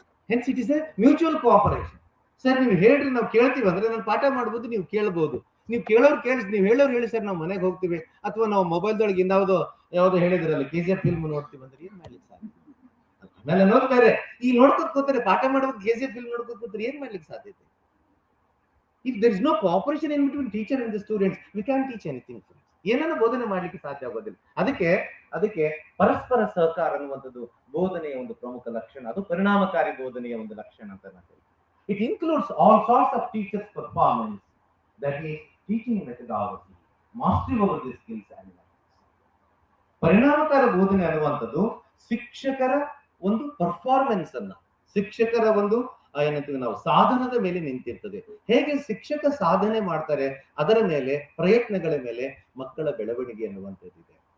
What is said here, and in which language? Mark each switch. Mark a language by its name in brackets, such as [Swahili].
[English] Hence it is a mutual cooperation. [Kannada] Sir ನೀವು ಹೇಳ್ರಿ, ನಾವು ಕೇಳ್ತೀವಿ ಅಂದ್ರೆ ನಾನು ಪಾಠ ಮಾಡ್ಬೋದು, ನೀವು ಕೇಳ್ಬೋದು. ನೀವು ಕೇಳೋರು ನೀವು ಹೇಳೋರು ಹೇಳಿ ಸರ್, ನಾವು ಮನೆಗೆ ಹೋಗ್ತೀವಿ, ಅಥವಾ ನಾವು ಮೊಬೈಲ್ದೊಳಗೆ ಯಾವ್ದೋ ಹೇಳಿದ್ರಲ್ಲ KGF ಫಿಲ್ಮ್ ನೋಡ್ತೀವಿ ಅಂದ್ರೆ ಏನ್ ಮಾಡ್ಲಿಕ್ಕೆ ಸಾಧ್ಯ? ಆಮೇಲೆ ನೋಡ್ತಾರೆ, ಈ ನೋಡ್ಕೊತ ಕೂತಾರೆ, ಪಾಠ ಮಾಡೋದು KGF ಫಿಲ್ಮ್ ನೋಡ್ಕೊತ ಕೂತಾರೆ, ಏನ್ ಮಾಡ್ಲಿಕ್ಕೆ ಸಾಧ್ಯತೆ? [English] If there is no cooperation in between teacher and the students, we can't teach anything. [Kannada] ಏನನ್ನ ಬೋಧನೆ ಮಾಡ್ಲಿಕ್ಕೆ ಸಾಧ್ಯ ಆಗೋದಿಲ್ಲ. ಅದಕ್ಕೆ ಪರಸ್ಪರ ಸಹಕಾರ ಅನ್ನುವಂಥದ್ದು ಬೋಧನೆಯ ಒಂದು ಪ್ರಮುಖ ಲಕ್ಷಣ. ಅದು ಪರಿಣಾಮಕಾರಿ ಬೋಧನೆಯ ಒಂದು ಲಕ್ಷಣ ಅಂತ ಹೇಳ್ತೀವಿ. [English] It includes all sorts of teachers' performance, that is teaching methodology, mastery over the skills and methods. [Kannada] ಪರಿಣಾಮಕಾರಿ ಬೋಧನೆ ಅನ್ನುವಂಥದ್ದು ಶಿಕ್ಷಕರ ಒಂದು ಪರ್ಫಾರ್ಮೆನ್ಸ್ ಅನ್ನ, ಶಿಕ್ಷಕರ ಒಂದು ಏನಂತೀವಿ ನಾವು ಸಾಧನದ ಮೇಲೆ ನಿಂತಿರ್ತದೆ. ಹೇಗೆ ಶಿಕ್ಷಕ ಸಾಧನೆ ಮಾಡ್ತಾರೆ ಅದರ ಮೇಲೆ, ಪ್ರಯತ್ನಗಳ ಮೇಲೆ ಮಕ್ಕಳ ಬೆಳವಣಿಗೆ ಅನ್ನುವಂಥದ್ದಿದೆ.